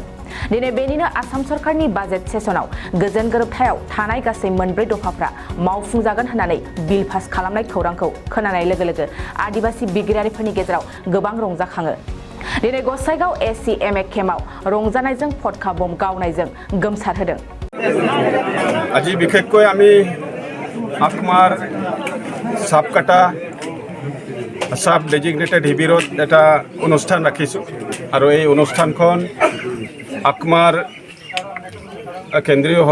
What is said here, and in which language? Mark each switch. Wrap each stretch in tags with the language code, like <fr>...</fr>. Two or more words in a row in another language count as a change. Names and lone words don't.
<brx>दिनै बेनिनो आसाम सरकारनि बाजेट सेसनाव गोजोन गोरोबथायाव थानाय गासै मोनब्रै दफाफ्रा मावफुंजागोन होननानै बिल पास खालामनाय खौरांखौ खोनानाय लोगो लोगो आदिवासी बिग्रायारिफोरनि गेजेराव गोबां रंजाखाङो। दिनै गसाइगाव एसिएमए केम्पआव रंजानायजों फटका बम गावनायजों गोमसारहोदों।</brx> <as>আজি বিশেষকৈ আমি আকমাৰ সাবকাটা সাব ডেজিগনেটেড শিবিৰত এটা অনুষ্ঠান ৰাখিছোঁ আৰু এই অনুষ্ঠানখন আকমাৰ কেন্দ্ৰীয়</as>